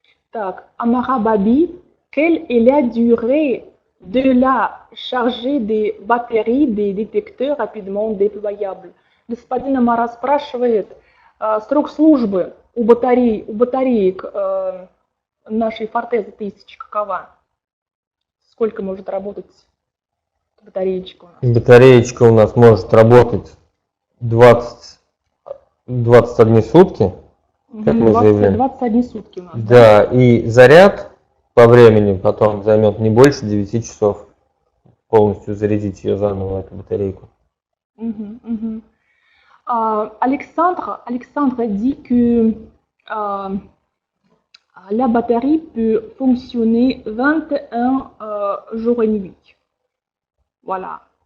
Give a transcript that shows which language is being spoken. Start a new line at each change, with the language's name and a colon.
French: Так, Amara Babi, quelle est la durée de la chargée des batteries des détecteurs rapidement déployables?
Russian: Господин Амара спрашивает, срок службы у батареек нашей Forteza 1000 какова? Сколько может работать батареечка у нас? Батареечка у нас может работать 21 сутки, как мы заявляем. 21 сутки у нас. Да, и заряд по времени потом займет не больше 9 часов. Полностью зарядить ее заново, эту батарейку.
French: Alexandre dit que la batterie peut fonctionner 21 jours et nuits. Voilà.